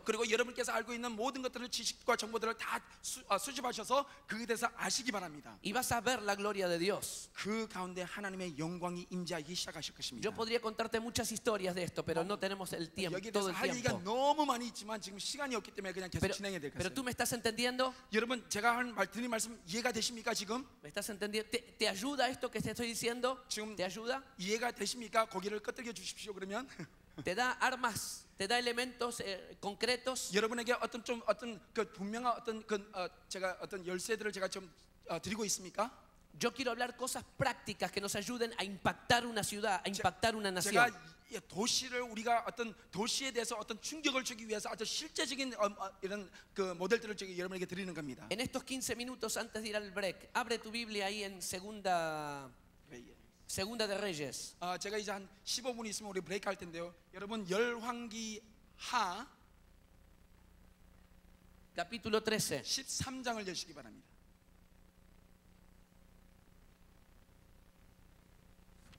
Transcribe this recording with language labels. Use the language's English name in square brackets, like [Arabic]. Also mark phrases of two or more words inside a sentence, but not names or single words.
[Korean] 그리고 여러분께서 알고 있는 모든 것들을 지식과 정보들을 다 수집하셔서 그에 대해서 아시기 바랍니다. [Spanish] Y vas a ver la gloria de Dios. [Korean] 그 가운데 하나님의 영광이 임재하기 시작하실 것입니다. [Spanish] Yo podría contarte muchas historias de esto, pero no tenemos el tiempo, [Korean] 여기에 [Spanish] todo [Korean] 대해서 [Spanish] el [Korean] 할 얘기가 [Spanish] tiempo. [Korean] 너무 많이 있지만 지금 시간이 없기 때문에 그냥 계속 진행해야 될 [Spanish] Pero [Korean] 것이에요. [Spanish] tú me estás entendiendo? [Korean] 여러분 제가 드린 말씀 이해가 되십니까 지금? [Spanish] ¿Me estás entendiendo? ¿Te ayuda esto que te estoy diciendo? [Korean] 지금 [Spanish] ¿Te ayuda? [Korean] 이해가 되십니까? 고개를 끄덕여 주십시오. 그러면 [Spanish] ¿Te da armas? ¿Te da elementos concretos? [Korean] 여러분에게 어떤 그 분명한 제가 어떤 열쇠들을 제가 좀 드리고 있습니까? [Spanish] Yo quiero hablar cosas prácticas que nos ayuden a impactar una ciudad, a impactar una nación. [Korean] 제가 도시를 우리가 어떤 도시에 대해서 어떤 충격을 주기 위해서 아주 실제적인 이런 그 모델들을 제가 여러분에게 드리는 겁니다. [Spanish] En estos 15 minutos antes de ir al break, abre tu Biblia ahí en Segunda de Reyes. [Korean] 제가 이제 한 15분 있으면 우리 브레이크 할 텐데요. 여러분 열왕기하 [Spanish] Capítulo 13. [Korean] 13장을 여시기 바랍니다.